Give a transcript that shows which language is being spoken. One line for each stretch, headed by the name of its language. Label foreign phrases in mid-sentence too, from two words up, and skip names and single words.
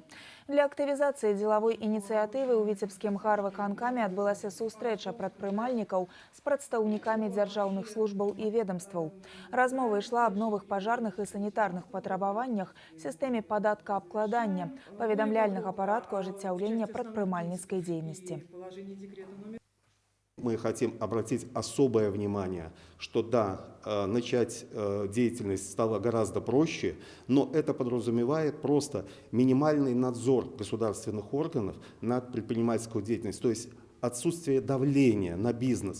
Belarusian: Для актывізацыі дзелавой ініцыятывы ў віцебскім гарвыканкаме адбылася сустрэча прадпрымальнікаў з прадстаўнікамі дзяржаўных службаў і ведомстваў. Размова ішла аб новых пажарных і санітарных патрабаваннях, сістэме падаткаабкладання, паведамляльнага парадку ажыццяўлення прадпрымальніцкай дзейнасці.
Russian: Мы хотим обратить особое внимание, что да, начать деятельность стало гораздо проще, но это подразумевает просто минимальный надзор государственных органов над предпринимательской деятельностью, то есть отсутствие давления на бизнес.